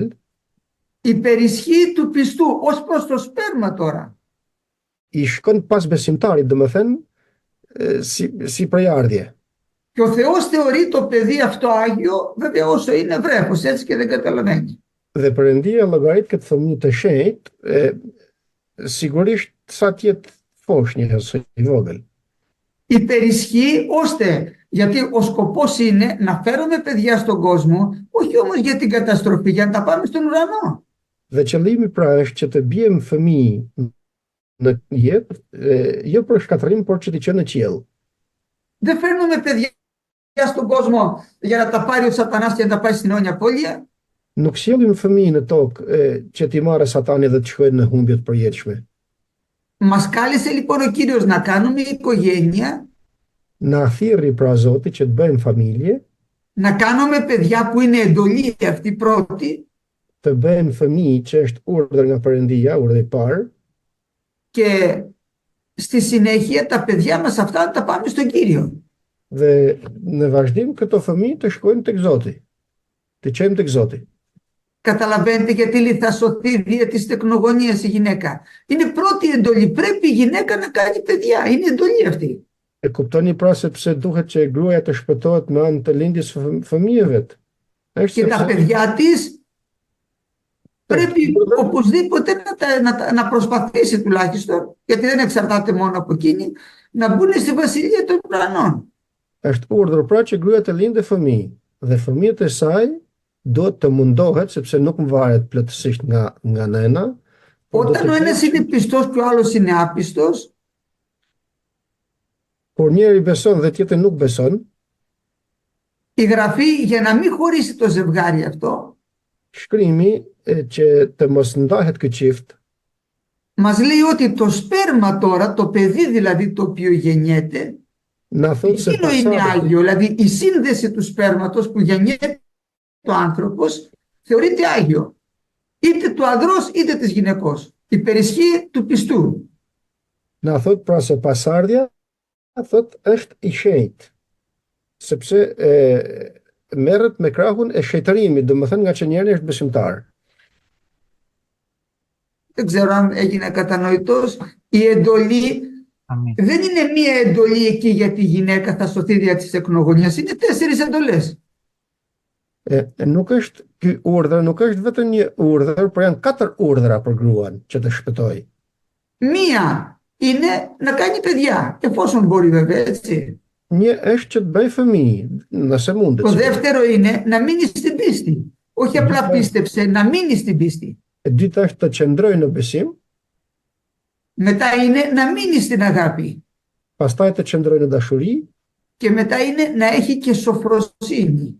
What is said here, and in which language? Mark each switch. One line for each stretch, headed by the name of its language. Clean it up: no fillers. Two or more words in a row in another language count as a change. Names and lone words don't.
Greek: υπερισχύει του πιστού ως προς το σπέρμα τώρα.
Albanian: i shkon pas besimtarit, domethënë si prejardhje.
Greek: Και ο Θεός θεωρεί το παιδί αυτό άγιο, βέβαια όσο είναι βρέφος, έτσι και δεν καταλαβαίνει.
Albanian: Dhe Perëndia llogarit këtë fëmijë të shenjtë, sigurisht sa të jetë foshnjë ose i vogël.
Greek: Υπερισχύει ώστε, γιατί ο σκοπός είναι να φέρουμε παιδιά στον κόσμο, όχι όμως για την καταστροφή, για να τα πάμε στον ουρανό.
Albanian: Dhe qëllimi pra është që të bijmë fëmijë në jetë, jo për shkatërim, por që të qenë në qiell.
Greek: Δεν φέρνουμε παιδιά στον κόσμο για να τα πάρει ο σατανάς και να τα πάει στην αιώνια απώλεια.
Albanian: Nuk sjellim fëmijë në tokë që t'i marrë Satani dhe të shkojnë në humbje të përjetshme.
Greek: Μας κάλεσε λοιπόν ο Κύριος να κάνουμε οικογένεια,
Albanian: Na thirrri pra Zoti që të bëjmë familje,
Greek: να κάνουμε παιδιά που είναι εντολή αυτή πρώτη
Albanian: të bëjmë fëmijë që është urdhër nga Perëndia, urdhë i parë,
Greek: και στη συνέχεια τα παιδιά μας αυτά να τα πάμε στον Κύριο.
Albanian: dhe në vazhdim këto fëmijë të shkojnë tek Zoti. Të qejmë tek Zoti.
Greek: Καταλαβαίνετε γιατί λέει θα σωθεί δια της τεκνογωνίας η γυναίκα. Είναι πρώτη εντολή. Πρέπει η γυναίκα να κάνει παιδιά. Είναι εντολή αυτή.
Albanian: E kuptoni pra se pse duhet që gruaja të shpëtohet në anë të lindjes fëmijëve. Është
Greek: Και τα παιδιά της πρέπει οπωσδήποτε να προσπαθήσει τουλάχιστον, γιατί δεν εξαρτάται μόνο από εκείνη, να μπουν στη βασιλεία των ουρανών.
Albanian: Është urdhër pra që gruaja të lindë fëmijë dhe fëmijët e saj duhet të mundohet sepse nuk varet plotësisht nga nëna.
Greek: Όταν ο ένας είναι πιστός και ο άλλος είναι άπιστος,
Albanian: Kur njëri beson dhe tjetri nuk beson,
Greek: η Γραφή για να μην χωρίσει το ζευγάρι αυτό,
Albanian: shkrimi që të mos ndahet ky çift,
Greek: μας λέει ότι το σπέρμα τώρα, το παιδί δηλαδή το οποίο γεννιέται,
Albanian: na thotë se
Greek: εκείνο είναι άγιο. Δηλαδή η σύνδεση του σπέρματος που γεννιέται ο άνθρωπος θεωρείται άγιο. Είτε του ανδρός είτε της γυναικός. Υπερισχύει του πιστού.
Albanian: na thotë pra se pasardhja thotë është i shenjtë, sepse merret me krahun e shejtërimit, domethënë nga që njeriu është besimtar.
Greek: Δεν ξέρω αν έγινε κατανοητός. Η εντολή δεν είναι μία εντολή εκεί για τη γυναίκα θα σωθεί δια της εκνογωνίας. Είναι 4 εντολές.
Albanian: Nuk është ky urdhër, nuk është vetëm një urdhër, por janë 4 urdhra për gruan që të shpëtojë.
Greek: Μία είναι να κάνει παιδιά, εφόσον μπορεί βέβαια, έτσι.
Albanian: Një është që të bëj fëmijë, nëse mundet.
Greek: Το δεύτερο είναι να μείνει στην πίστη. Όχι απλά πίστεψε, να μείνει στην πίστη.
Albanian: E dyta është të qëndrojë në besim,
Greek: Μετά είναι να μείνει στην αγάπη.
Albanian: pastaj të qëndrojë në dashuri
Greek: Και μετά είναι να έχει και σοφροσύνη.